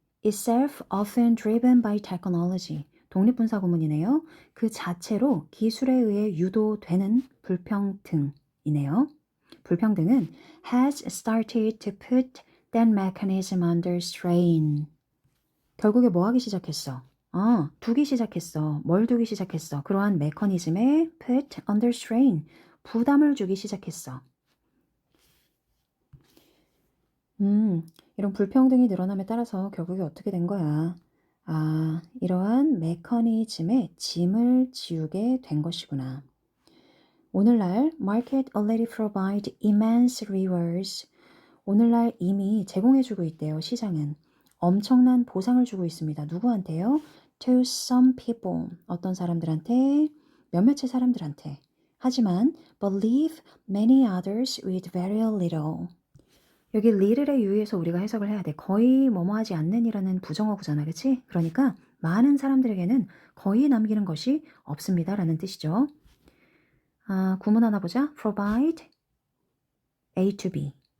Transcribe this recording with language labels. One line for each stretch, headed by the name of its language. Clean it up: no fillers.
English: Itself often driven by technology.
Korean: 독립분사 구문이네요. 그 자체로 기술에 의해 유도되는 불평등이네요. 불평등은
English: has started to put that mechanism under strain.
Korean: 결국에 뭐 하기 시작했어? 두기 시작했어. 뭘 두기 시작했어? 그러한 메커니즘에
English: put under strain.
Korean: 부담을 주기 시작했어. 이런 불평등이 늘어남에 따라서 결국에 어떻게 된 거야? 아, 이러한 메커니즘에 짐을 지우게 된 것이구나. 오늘날
English: market already provide immense rewards.
Korean: 오늘날 이미 제공해주고 있대요. 시장은. 엄청난 보상을 주고 있습니다. 누구한테요?
English: To some people.
Korean: 어떤 사람들한테, 몇몇의 사람들한테. 하지만
English: but leave many others with very little.
Korean: 여기 little에 유의해서 우리가 해석을 해야 돼. 거의 뭐뭐 하지 않는이라는 부정어구잖아. 그치? 그러니까 많은 사람들에게는 거의 남기는 것이 없습니다. 라는 뜻이죠. 구문 하나 보자.
English: provide A to B.